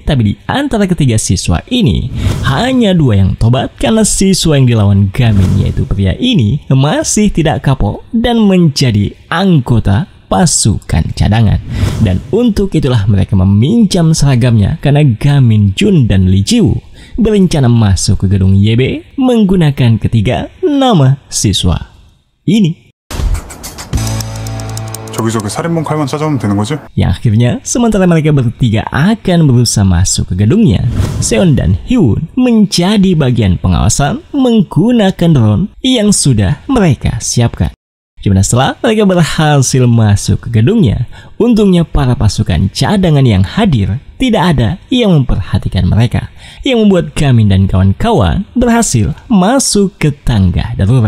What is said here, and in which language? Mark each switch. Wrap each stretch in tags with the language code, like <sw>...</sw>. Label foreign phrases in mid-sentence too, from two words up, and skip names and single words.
<id>Tapi di antara ketiga siswa ini, hanya dua yang tobat karena siswa yang dilawan Gamin, yaitu pria ini, masih tidak kapok dan menjadi anggota pasukan cadangan. Dan untuk itulah mereka meminjam seragamnya karena Gamin, Jun, dan Lee Ji-woo berencana masuk ke gedung YB menggunakan ketiga nama siswa ini.</id> <ko>저기서 그 살인범 칼만 찾아오면 되는 거지?</ko> <id>Yang akhirnya sementara mereka bertiga akan berusaha masuk ke gedungnya, Seon dan Hyun menjadi bagian pengawasan menggunakan drone yang sudah mereka siapkan. Dimana setelah mereka berhasil masuk ke gedungnya, untungnya para pasukan cadangan yang hadir tidak ada yang memperhatikan mereka, yang membuat Gamin dan kawan-kawan berhasil masuk ke tangga darurat.</id>